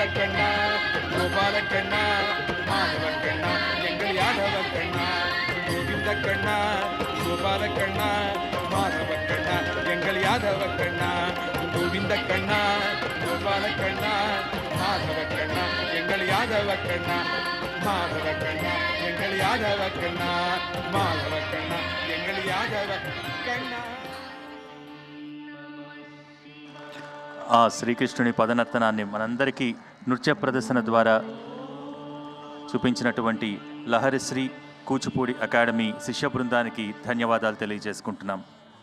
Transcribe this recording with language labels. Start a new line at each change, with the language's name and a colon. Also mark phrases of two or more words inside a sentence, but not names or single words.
Tamil: கண்ணா கோபால கண்ணா மாதவ கண்ணா எங்கள் யாதவ கண்ணா கோவிந்த கண்ணா கோபால கண்ணா மாதவ கண்ணா எங்கள் யாதவ கண்ணா கோவிந்த கண்ணா கோபால கண்ணா மாதவ கண்ணா எங்கள் யாதவ கண்ணா மாதவ கண்ணா எங்கள் யாதவ கண்ணா மாதவ கண்ணா எங்கள் யாதவ கண்ணா.
Telugu: ఆ శ్రీకృష్ణుని పదనర్తనాన్ని మనందరికీ నృత్య ప్రదర్శన ద్వారా చూపించినటువంటి లహరిశ్రీ కూచిపూడి అకాడమీ శిష్య బృందానికి ధన్యవాదాలు తెలియజేసుకుంటున్నాం.